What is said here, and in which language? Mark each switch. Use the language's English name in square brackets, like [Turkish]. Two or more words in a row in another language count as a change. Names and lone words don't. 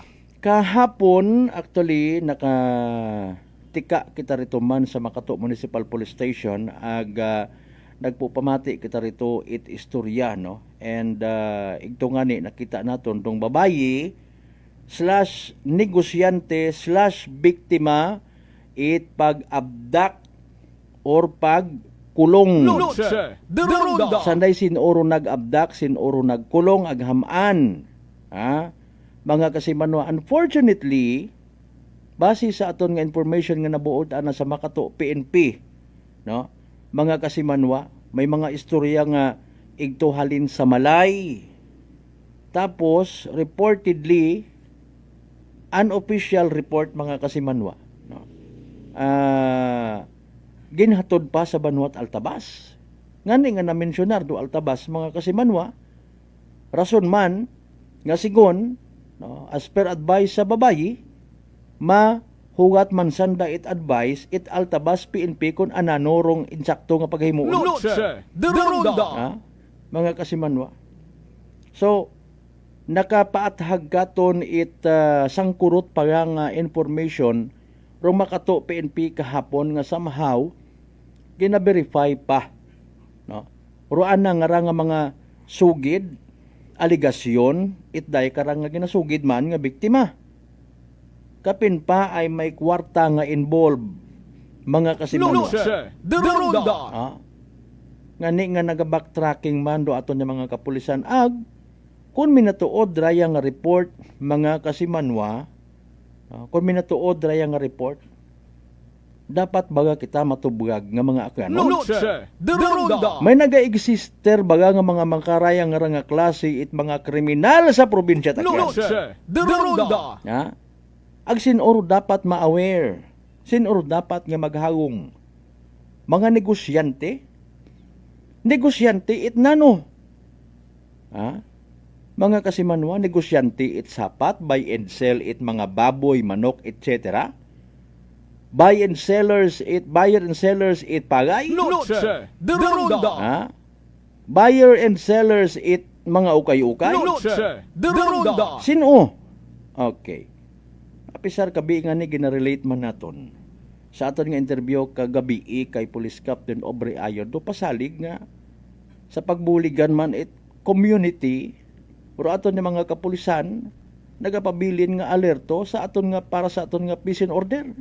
[Aklanon] Kahapon actually tika kita rito man sa Makato Municipal Police Station ag nagpupamati kita rito it istorya no. And igto nga ni nakita naton tong babayi / negosyante / biktima it pag-abduct or pagkulong. Noche de Ronda. Sanday sinoro nag-abduct, sinoro nagkulong aghaman. Mga kasimanwa, unfortunately, base sa aton nga information nga nabuot ana sa Makato PNP, no? Mga kasimanwa, may mga istorya nga igtuhalin sa Malay. Tapos reportedly unofficial report mga kasimanwa, no? Ginhatod pa sa Banwat Altabas. Ngani nga na-mentionar do Altabas mga kasimanwa. Rason man nga sigon no, as per advice sa babayi hugat man sanda it advice it Altabas PNP kun ananorong insakto nga paghimuon. Noche de Ronda. Mga kasimanwa. So nakapaathag katon it sangkurot pa nga information rong Makato PNP kahapon nga somehow gina-verify pa no. Roan na nga mga sugid aligasyon itday karang nga ginasugid man nga biktima. Kapin pa ay may kwarta nga involved mga kasimanwa. Noche de Ronda. Ngani nga naga-backtracking man do aton nga mga kapulisan kung minatuod raya nga report mga kasimanwa, kung minatuod raya nga report, dapat baga kita matubgag nga mga akano. Noche de Ronda. May naga-exister baga nga mga mangkaraya nga klase it mga kriminal sa probinsya ta. Noche de Ronda. Ag sinoro dapat ma-aware. Sinoro dapat nga maghagong. Mga negosyante it nano. Mga kasimanwa, negosyante it sapat, [English] buy and sell [Aklanon] it mga baboy, manok, etc. [English] Buyer and sellers [Aklanon] it pagay. Noche de Ronda. [English] Buyer and sellers [Aklanon] it mga ukay-ukay. Noche de Ronda. Sino? Okay. Apisar kabi nga ni ginarelate man naton. Sa aton nga interview kagabi kay Police Captain Aubrey Ayon do pasalig nga sa pagbuligan man it community pero aton nga mga kapulisan nagapabilin nga alerto sa aton nga para sa aton nga [English] peace and order.